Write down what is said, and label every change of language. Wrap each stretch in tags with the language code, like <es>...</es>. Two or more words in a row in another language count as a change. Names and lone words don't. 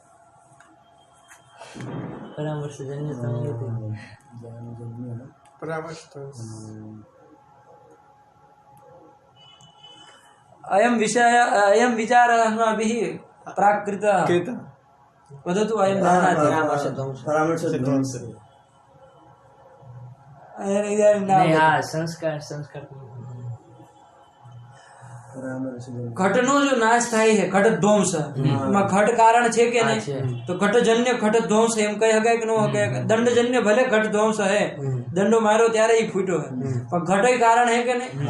<sa>अयं विषय अयं विचारः अस्माभिः प्राकृतः. वदतु. अयं संस्कार संस्कार</sa> <gu>ઘટનો જો નાશ થાય છે, ઘટ ધ્વંસ, એમાં ઘટ કારણ છે કે નહીં? તો ઘટજન્ય ઘટ ધ્વંસ એમ કહી શકાય કે ન શકાય? દંડજન્ય ભલે ઘટ ધ્વંસ હે, દંડો માર્યો ત્યારે એ ફૂટ્યો હે, પણ ઘટ કારણ હે કે નહીં?</gu>